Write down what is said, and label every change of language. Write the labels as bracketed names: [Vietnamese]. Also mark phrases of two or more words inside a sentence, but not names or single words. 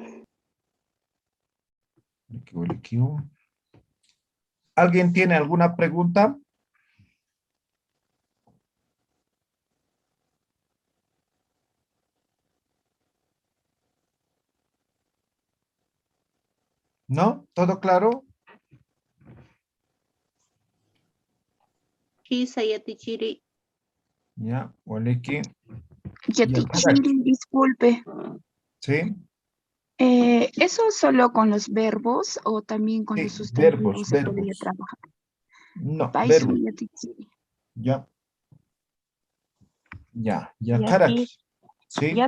[Spanish] ¿Alguien tiene alguna pregunta? ¿No? ¿Todo claro? [Aymara] Isa Yatichiri. [Spanish] Ya, Waleki. [Aymara] Yatichiri, [Spanish] disculpe. ¿Sí? ¿Eso solo con los verbos o también con los Sí, verbos, sustantivos se podría verbos. trabajar? No, Paisu verbos. [Aymara] Yatichiri. [Spanish] Ya, ya, ya, [Aymara] Yati, Karaki. [Spanish] ¿Sí?